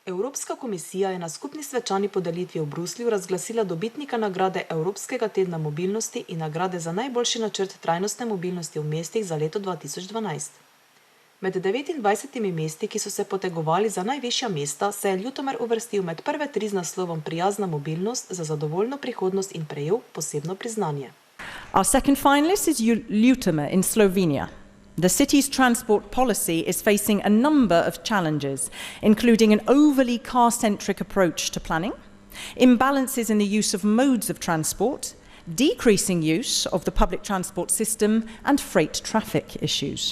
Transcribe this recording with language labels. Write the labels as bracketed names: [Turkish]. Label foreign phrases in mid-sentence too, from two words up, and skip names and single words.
[Slovenian] Evropska komisija je na skupni svečani podelitvi v Bruslju razglasila dobitnika nagrade Evropskega tedna mobilnosti in nagrade za najboljši načrt trajnostne mobilnosti v mestih za leto 2012. Med 29 mesti, ki so se potegovali za najvišja mesta, se je Ljutomer uvrstil med prve 3 z naslovom Prijazna mobilnost za zadovoljno prihodnost in prejel posebno priznanje. [English] Our second finalist is Ljutomer in Slovenia. The city's transport policy is facing a number of challenges, including an overly car-centric approach to planning, imbalances in the use of modes of transport, decreasing use of the public transport system, and freight traffic issues.